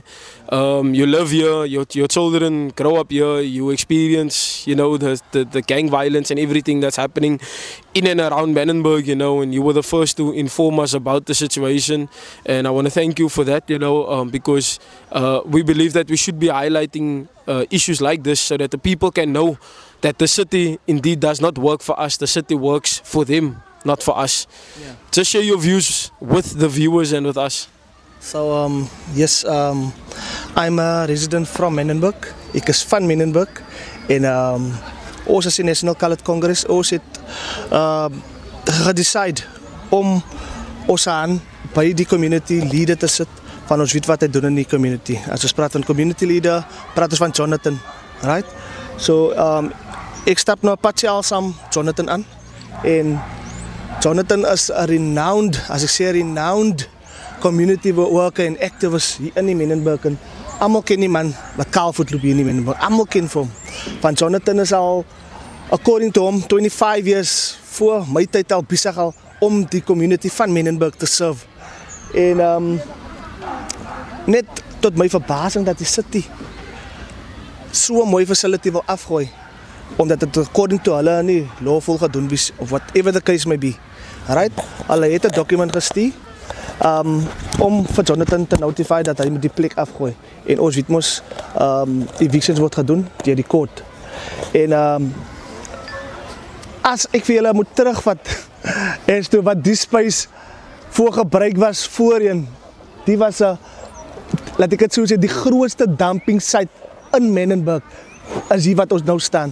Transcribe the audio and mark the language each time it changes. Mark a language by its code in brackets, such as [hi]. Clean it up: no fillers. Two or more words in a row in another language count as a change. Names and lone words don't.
[en] You live here, your children grow up here, you experience, you know, the gang violence and everything that's happening in and around Menenberg, you know, and you were the first to inform us about the situation, and I want to thank you for that, you know, because we believe that we should be highlighting issues like this so that the people can know that the city indeed does not work for us, the city works for them, not for us. Yeah. Just share your views with the viewers and with us. So yes, I'm a resident from Menenberg. [af] Ek is van Menenberg en ons as die National Coloured Congress, ons het gedecide om ons aan by die [en] community leader [af] te sit van ons weet wat hy doen in die community. As ons praat van [en] community leader, [af] praat ons van Jonathan, right? So ek stap nou partiaal saam Jonathan aan en Jonathan [en] is a renowned, [af] as ek sê [en] renowned community worker [af] en activist hier in die Menenberg. Almal ken die man wat kaalvoet loop hier in die Menenberg. Almal ken vir hom. Want Jonathan is al, [en] according to him, 25 years [af] voor my tyd al besig al om die community van Menenberg te serve. En net tot my verbasing dat die city so 'n mooi facility wil afgooi, omdat het [en] according to [af] hulle nie lawful gedoen is, [en] of whatever the case may be. Right? [af] Hulle het 'n document gestuur om vir Jonathan te notify dat hy moet die plek afgooi. En ons weet mos evictions word gedoen deur die court. En as ek vir julle moet terugvat as toe wat die space voor gebruik was voorheen, die was 'n, laat ek dit so sê, die grootste [en] dumping site [af] in Menenberg is hier wat ons nou staan.